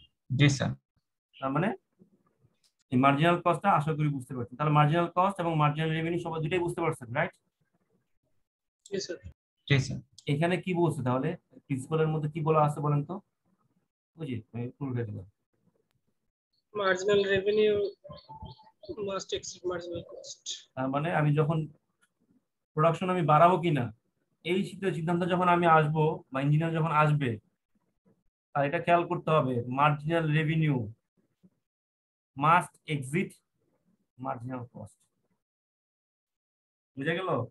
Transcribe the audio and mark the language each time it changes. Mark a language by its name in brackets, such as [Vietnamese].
[Bangla] জি sir. তার মানে এই মার্জিনাল কস্টটা আশা করি বুঝতে পারছেন। তাহলে মার্জিনাল কস্ট এবং মার্জিনাল রেভিনিউ সবাই দুটাই বুঝতে পারছেন, রাইট? জি স্যার। জি স্যার। এখানে কি বলছে তাহলে, প্রিন্সিপালের মধ্যে কি বলা আছে বলেন তো? বুঝি পুরোটা দিলাম। [English] Marginal revenue must exceed marginal cost. [Bangla] তার মানে আমি যখন প্রোডাকশন আমি বাড়াবো কিনা, এই সিদ্ধান্ত যখন আমি আসবো বা ইঞ্জিনিয়ার যখন আসবে, আর এটা খেয়াল করতে হবে, [English] Marginal revenue must exit marginal cost. [Bangla] বুঝা গেল?